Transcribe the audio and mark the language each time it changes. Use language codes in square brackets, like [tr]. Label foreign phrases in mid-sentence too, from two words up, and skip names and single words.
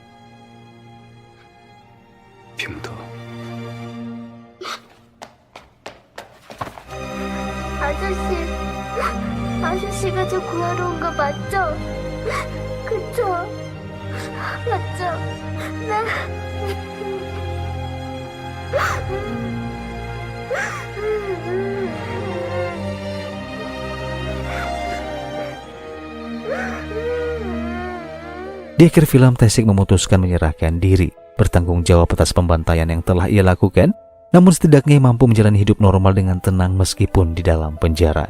[ko] 피 묻어. 아저씨가 저 구하러 온 거 맞죠? 그쵸? 맞죠? 네. [id] di akhir film Taesik memutuskan menyerahkan diri, bertanggung jawab atas pembantaian yang telah ia lakukan, namun setidaknya ia mampu menjalani hidup normal dengan tenang meskipun di dalam penjara.